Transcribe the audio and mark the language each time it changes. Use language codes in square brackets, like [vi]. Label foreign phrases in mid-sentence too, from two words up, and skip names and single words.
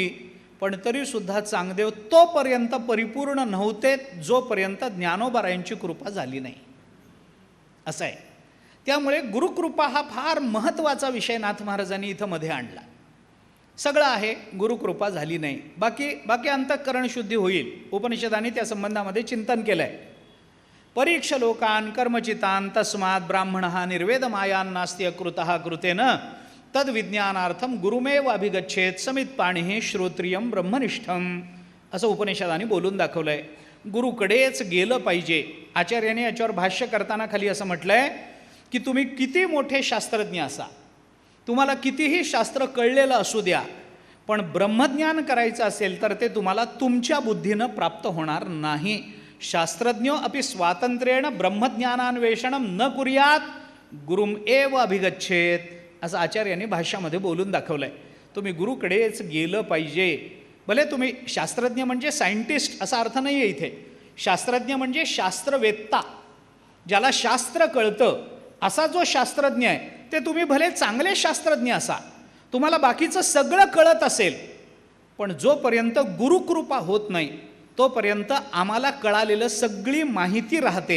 [mr] पण तरीसुद्धा चांगदेव तोपर्यंत परिपूर्ण नव्हते जोपर्यंत ज्ञानोबारायांची कृपा झाली नाही, असं आहे. त्यामुळे गुरुकृपा हा फार महत्त्वाचा विषय नाथ महाराजांनी इथं मध्ये आणला. सगळं आहे, गुरुकृपा झाली नाही, बाकी अंतःकरण शुद्धी होईल. उपनिषदांनी त्या संबंधामध्ये चिंतन केलं आहे. [sa] परीक्ष लोकान कर्मचितान तस्मात् ब्राह्मणः निर्वेदमायान नास्ति अकृतः कृतेन तद्विज्ञानार्थम गुरुमेव अभिगच्छेत समित पाणिः श्रोत्रियम ब्रह्मनिष्ठम, [mr] असं उपनिषदांनी बोलून दाखवलं आहे. गुरुकडेच गेलं पाहिजे. आचार्याने याच्यावर भाष्य करताना खाली असं म्हटलं आहे की तुम्ही किती मोठे शास्त्रज्ञ असा, तुम्हाला कितीही शास्त्र कळलेलं असू द्या, पण ब्रह्मज्ञान करायचं असेल तर ते तुम्हाला तुमच्या बुद्धीनं प्राप्त होणार नाही. [sa] शास्त्रज्ञो अपि स्वातंत्र्येण ब्रह्मज्ञानान्वेषणं न कुर्यात गुरुम एव अभिगच्छेत, [mr] असं आचार्यांनी भाष्यामध्ये बोलून दाखवलं आहे. तुम्ही गुरुकडेच गेलं पाहिजे. भले तुम्ही शास्त्रज्ञ म्हणजे सायंटिस्ट असा अर्थ नाही आहे इथे. शास्त्रज्ञ म्हणजे शास्त्रवेत्ता, ज्याला शास्त्र कळतं असा जो शास्त्रज्ञ आहे, ते तुम्ही भले चांगले शास्त्रज्ञ असा, तुम्हाला बाकीचं सगळं कळत असेल, पण जोपर्यंत गुरुकृपा होत नाही तोपर्यंत आम्हाला कळालेलं सगळी माहिती राहते.